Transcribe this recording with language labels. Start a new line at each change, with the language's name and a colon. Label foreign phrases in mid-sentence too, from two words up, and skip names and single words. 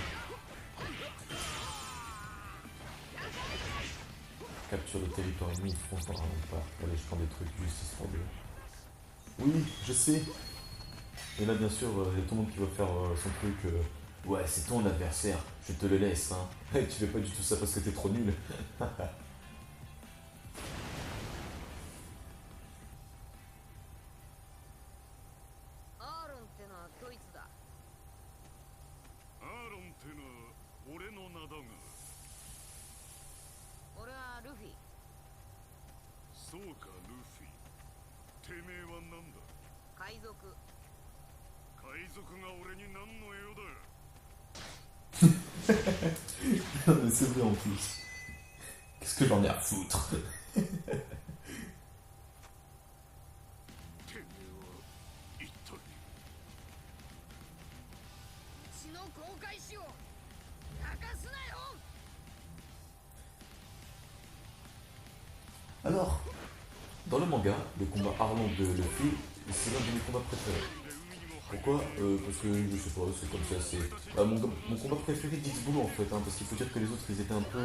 French: Capture le territoire ennemi, fonce dans un rempart. Allez, je prends des trucs juste histoire de. Oui, je sais. Et là, bien sûr, il y a tout le monde qui va faire son truc. Ouais, c'est ton adversaire, je te le laisse. Hein. Tu fais pas du tout ça parce que t'es trop nul.
Japanese: アーロンってのはドイツだ。アーロンってのは俺の名だが。俺はルフィ。そうか、ルフィ。てめえは何だ。海賊。海賊が俺に何の用だ。
French: Mais c'est vrai en plus. Qu'est-ce que j'en ai à foutre?
Japanese: てめえは一体。血の航海士を泣かすなよ。
French: Alors, dans le manga, le combat Arlong de Luffy, c'est l'un de mes combats préférés. Pourquoi Parce que je sais pas, c'est comme ça, c'est. Mon combat préféré d'X-Bull en fait, hein, parce qu'il faut dire que les autres ils étaient un peu.